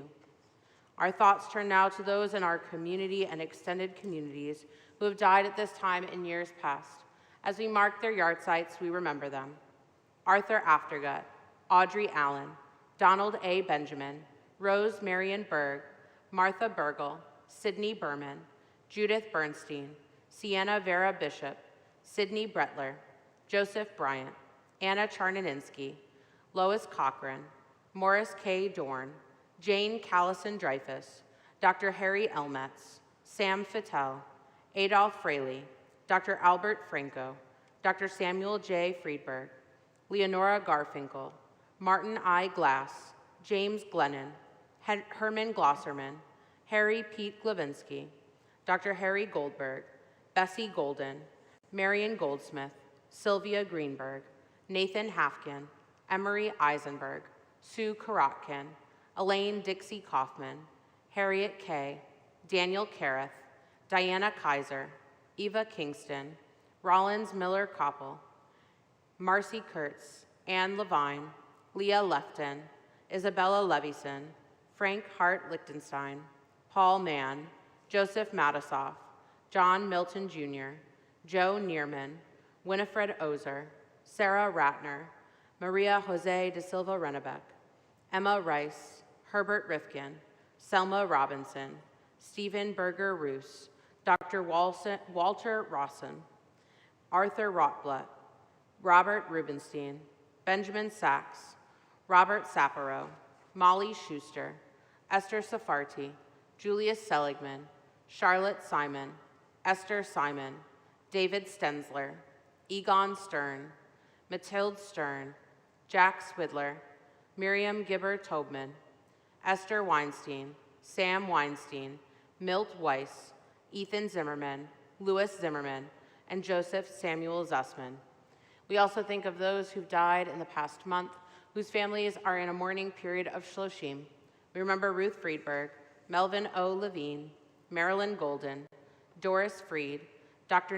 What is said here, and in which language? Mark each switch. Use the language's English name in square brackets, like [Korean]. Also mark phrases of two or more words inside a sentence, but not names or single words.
[English] Our thoughts turn now to those in our community and extended communities who have died at this time in years past. As we mark their yard sites, we remember them. Arthur Aftergut, Audrey Allen, Donald A. Benjamin, Rose Marion Berg, Martha Burgle, Sidney Berman, Judith Bernstein, Sienna Vera Bishop, Sidney Bretler, Joseph Bryant, Anna Charnaninsky, Lois Cochran, Morris K. Dorn, Jane Callison-Dreyfus, Dr. Harry Elmetz, Sam Fattel, Adolph Fraley, Dr. Albert Franco, Dr. Samuel J. Friedberg, Leonora Garfinkel, Martin I. Glass, James Glennon, Herman Glosserman, Harry Pete Glavinsky, Dr. Harry Goldberg, Bessie Golden, Marion Goldsmith, Sylvia Greenberg, Nathan Hafkin, Emery Eisenberg, Sue Karotkin, Elaine Dixie Kaufman, Harriet Kay, Daniel Kareth, Diana Kaiser, Eva Kingston, Rollins Miller Koppel, Marcy Kurtz, Anne Levine, Leah Lefton, Isabella Levison, Frank Hart Lichtenstein, Paul Mann, Joseph Matisoff, John Milton Jr., Joe Neerman, Winifred Ozer, Sarah Ratner, Maria Jose de Silva Rennebeck, Emma Rice, Herbert Rifkin, Selma Robinson, Stephen Berger Roos, Dr. Walter Rawson, Arthur Rotblatt, Robert Rubenstein, Benjamin Sachs, Robert Sapiro, Molly Schuster, Esther Safarti, Julius Seligman, Charlotte Simon, Esther Simon, David Stensler, Egon Stern, Mathilde Stern, Jack Swidler, Miriam Gibber-Tobman, Esther Weinstein, Sam Weinstein, Milt Weiss, Ethan Zimmerman, Louis Zimmerman, and Joseph Samuel Zussman. We also think of those who've died in the past month, whose families are in a mourning period of Shloshim. We remember Ruth Friedberg, Melvin O. Levine, Marilyn Golden, Doris Freed, Dr.